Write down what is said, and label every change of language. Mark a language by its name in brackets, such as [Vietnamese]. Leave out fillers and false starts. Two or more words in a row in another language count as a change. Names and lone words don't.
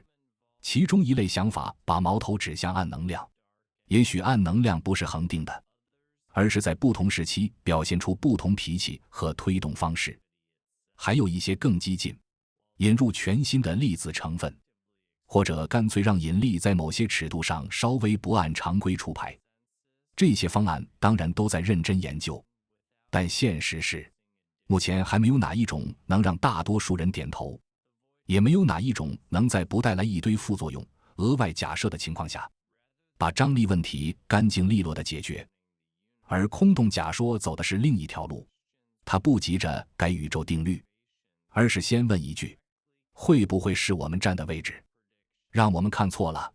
[Chinese] 其中一類想法把矛頭指向暗能量，也許暗能量不是恆定的，而是在不同時期表現出不同脾氣和推動方式。還有一些更激進，引入全新的粒子成分，或者乾脆讓引力在某些尺度上稍微不按常規出牌。這些方案當然都在認真研究，但現實是，目前還沒有哪一種能讓大多數人點頭，也沒有哪一種能在不帶來一堆副作用、額外假設的情況下，把張力問題乾淨利落地解決。而空洞假說走的是另一條路，它不急着改宇宙定律，而是先問一句：會不會是我們站的位置讓我們看錯了？